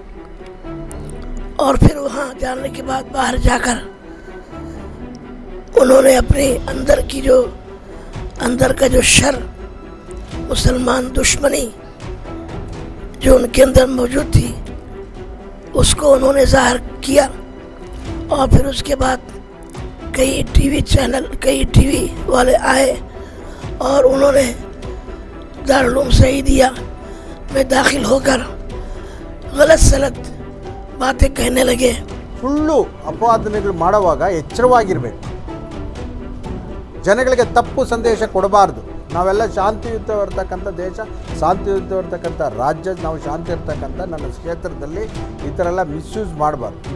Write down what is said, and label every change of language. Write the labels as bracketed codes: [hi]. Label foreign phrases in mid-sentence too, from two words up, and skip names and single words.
[hi] और फिर वहाँ जाने के बाद बाहर जाकर उन्होंने अपने अंदर का जो शर, मुसलमान दुश्मनी जो उनके अंदर मौजूद थी, उसको उन्होंने ज़ाहिर किया। और फिर उसके बाद कई टीवी वाले आए और उन्होंने दारुल उलूम सईदिया में दाखिल होकर गलत सलत बातें कहने लगे। [kn] ಸುಳ್ಳು ಅಪವಾದನೆಗಳು ಮಾಡುವಾಗ ಎಚ್ಚರವಾಗಿರಬೇಕು. ಜನಗಳಿಗೆ ತಪ್ಪು ಸಂದೇಶ ಕೊಡಬಾರ್ದು. ನಾವೆಲ್ಲ ಶಾಂತಿಯುತವಿರ್ತಕ್ಕಂಥ ದೇಶ, ಶಾಂತಿಯುತವಿರ್ತಕ್ಕಂಥ ರಾಜ್ಯ, ನಾವು ಶಾಂತಿ ಇರ್ತಕ್ಕಂಥ ನನ್ನ ಕ್ಷೇತ್ರದಲ್ಲಿ ಈ ಥರ ಎಲ್ಲ ಮಿಸ್ಯೂಸ್ ಮಾಡಬಾರ್ದು.